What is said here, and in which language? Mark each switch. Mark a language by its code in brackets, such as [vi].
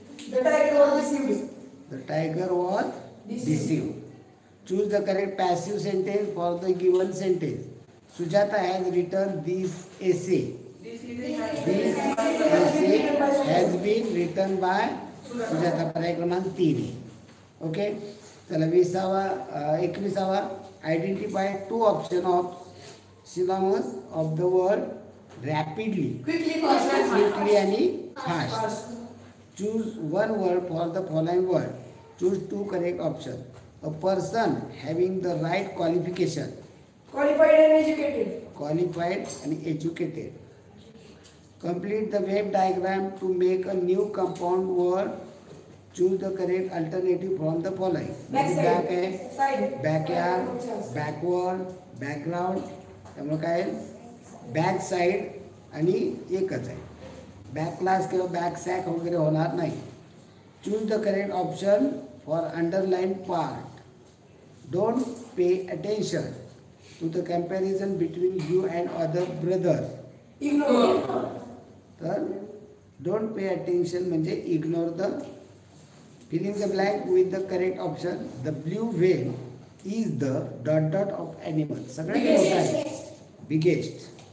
[en] The tiger was deceived. The tiger was deceived. Choose the correct passive sentence for the given sentence. Sujata has written this essay. this is This essay has been written by Sujata. [mr] पर्याय क्रमांक 3 आहे. [en] okay, [mr] चला [en] 21वा identify 2 option of synonyms of the word rapidly. Quickly, fast, and Quickly [mr] आणि [en] fast. fast. Choose one word for the following word. Choose 2 correct options. A person having the right qualification. Qualified and educated. Qualified and educated. Complete the wave diagram to make a new compound word. Choose the correct alternative from the following. Backside. [mr] Back आहे, [en] Side. backyard, backward, background. [mr] त्यामुळे काय back side आणि एकच आहे. Back class किंवा back sack वगैरे होणार नाही. [en] Choose the correct option for underline part. Don't pay attention to the comparison between you and other brother. Ignore. [mr] तर [en] don't pay attention [mr] म्हणजे [en] Ignore the. Filling the blank with the correct option. The blue whale is the dot dot of animal. [mr] सगळ्यात मोठा आहे, biggest.